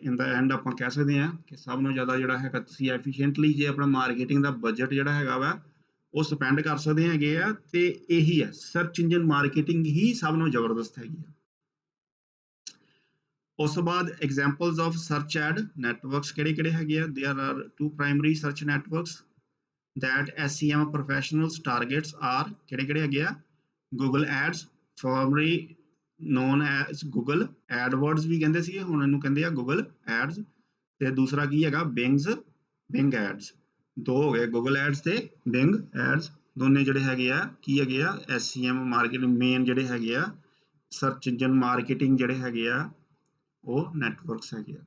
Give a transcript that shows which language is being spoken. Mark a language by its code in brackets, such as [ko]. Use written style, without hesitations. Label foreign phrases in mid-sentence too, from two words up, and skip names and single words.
[en] in the end [pa] ਆਪਾਂ ਕਹਿ ਸਕਦੇ ਹਾਂ ਕਿ ਸਭ ਨੂੰ ਜ਼ਿਆਦਾ ਜਿਹੜਾ ਹੈਗਾ ਤੁਸੀਂ ਐਫੀਸ਼ੀਐਂਟਲੀ ਜੇ ਆਪਣਾ ਮਾਰਕੀਟਿੰਗ ਦਾ ਬਜਟ ਜਿਹੜਾ ਹੈਗਾ ਵਾ ਉਹ ਸਪੈਂਡ ਕਰ ਸਕਦੇ ਹੈਗੇ ਆ, ਤੇ ਇਹੀ ਹੈ [en] search engine marketing [pa] ਹੀ ਸਭ ਨੂੰ ਜ਼ਬਰਦਸਤ ਹੈਗੀ ਆ। ਉਸ ਤੋਂ ਬਾਅਦ [en] examples of search ad networks [pa] ਕਿਹੜੇ ਕਿਹੜੇ ਹੈਗੇ ਆ। [en] there are two primary search networks that SEM professionals targets are [pa] ਕਿਹੜੇ ਕਿਹੜੇ ਹੈਗੇ ਆ, [en] ਗੂਗਲ ਐਡਸ formerly known as ਗੂਗਲ ਐਡਵਰਡਸ [pa] ਵੀ ਕਹਿੰਦੇ ਸੀਗੇ, ਹੁਣ ਇਹਨੂੰ ਕਹਿੰਦੇ ਆ [en] ਗੂਗਲ ਐਡਸ। [pa] ਤੇ ਦੂਸਰਾ ਕੀ ਹੈਗਾ ਬਿੰਗ ਐਡਸ। ਦੋ ਹੋ ਗਏ ਗੂਗਲ ਐਡਸ ਤੇ ਬਿੰਗ ਐਡਸ, ਦੋਨੇ ਜਿਹੜੇ ਹੈਗੇ ਆ ਕੀ ਹੈਗੇ ਆ [en] SEM marketing [pa] ਮੇਨ ਜਿਹੜੇ ਹੈਗੇ ਆ [en] search engine marketing [pa] ਜਿਹੜੇ ਹੈਗੇ ਆ ਉਹ ਨੈਟਵਰਕਸ ਹੈਗੇ ਆ।